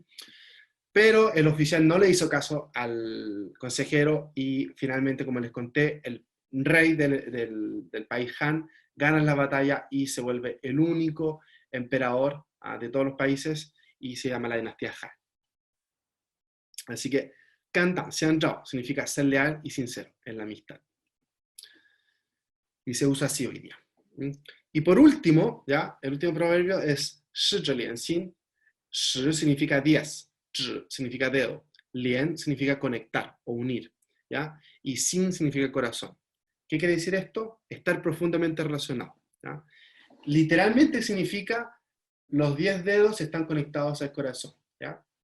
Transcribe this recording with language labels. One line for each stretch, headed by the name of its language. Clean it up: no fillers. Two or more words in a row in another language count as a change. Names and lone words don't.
Spanish: Pero el oficial no le hizo caso al consejero y finalmente, como les conté, el rey del país Han gana la batalla y se vuelve el único emperador de todos los países y se llama la dinastía Han. Así que, Kantan, Xian Zhao, significa ser leal y sincero en la amistad. Y se usa así hoy día. Y por último, ¿ya? El último proverbio es
Chinese: 十指连心.
Spanish: Shi significa 10, zhi significa dedo, lian significa conectar o unir, ¿ya? Y xin significa corazón. ¿Qué quiere decir esto? Estar profundamente relacionado, ¿ya? Literalmente significa los 10 dedos están conectados al corazón, ¿ya?